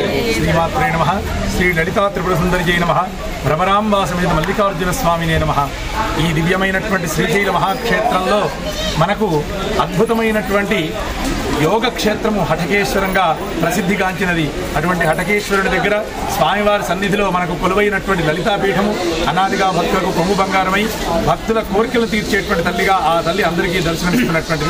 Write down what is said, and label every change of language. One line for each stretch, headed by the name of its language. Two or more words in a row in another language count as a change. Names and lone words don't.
Sanskrit: श्रीमात्रे नमः। श्री ललिता त्रिपुर सुंदरी जय नमः। भ्रमरांबा समेत मल्लिकार्जुन स्वामिने नमः।
Telugu: ఈ దివ్యమైనటువంటి శ్రీశైల మహాక్షేత్రంలో మనకు అద్భుతమైనటువంటి యోగ క్షేత్రము హటకేశ్వరంగా ప్రసిద్ధిగాంచినది. అటువంటి హటకేశ్వరుడి దగ్గర స్వామివారి సన్నిధిలో మనకు కొలువైనటువంటి లలితాపీఠము అనాదిగా భక్తులకు కొమ్ము బంగారమై భక్తుల కోరికలు తీర్చేటువంటి తల్లిగా ఆ తల్లి అందరికీ దర్శనమిస్తున్నటువంటిది.